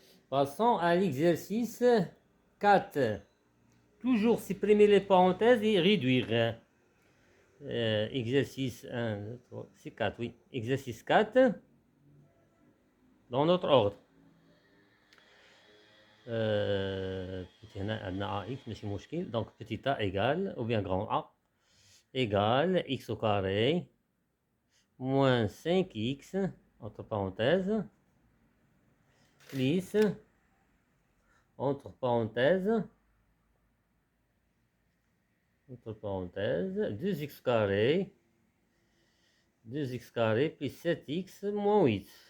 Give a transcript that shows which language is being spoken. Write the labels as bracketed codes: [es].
[fr] Passons à l'exercice 4. Toujours supprimer les parenthèses et réduire. Exercice 1, 2, 3, c'est 4, oui. Exercice 4, dans notre ordre. [ar] Petit هنا AX ماشي مشكل. [fr] Donc petit a égale, ou bien grand A, égale x au carré, moins 5x, entre parenthèses, plus entre parenthèses, 2x carré, 2x carré plus 7x moins 8.